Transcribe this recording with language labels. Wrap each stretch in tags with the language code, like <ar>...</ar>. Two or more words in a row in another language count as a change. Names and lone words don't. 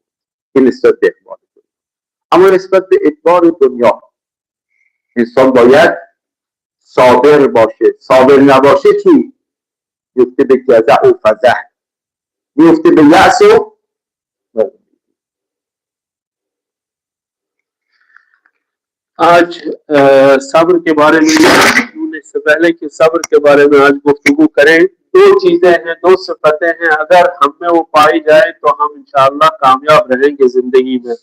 <fa>این نسبت به اقبال دنیا. اما نسبت به ادبار دنیا انسان باید صابر باشه. صابر نباشه چی؟ میفته به جزع و فزع، میفته به یأس و ناامیدی.</fa> <ur>آج صبر کے بارے میں سے پہلے کہ صبر کے بارے میں آج گفتگو کریں، دو چیزیں ہیں، دو صفتیں ہیں، اگر ہم میں وہ پائی جائے تو ہم انشاءاللہ کامیاب رہیں گے زندگی میں۔</ur>